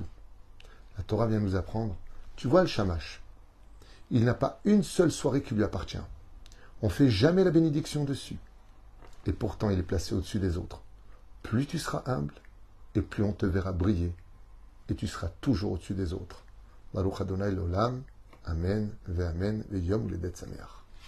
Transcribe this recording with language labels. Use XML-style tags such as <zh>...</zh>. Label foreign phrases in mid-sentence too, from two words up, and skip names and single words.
<fr>La Torah vient nous apprendre, tu vois le Shamash, il n'a pas une seule soirée qui lui appartient. On ne fait jamais la bénédiction dessus. Et pourtant, il est placé au-dessus des autres. Plus tu seras humble, et plus on te verra briller, et tu seras toujours au-dessus des autres.</fr> <he>ברוך אדוני לעולם, אמן, ואמן, ויום הולדת שמח.</he>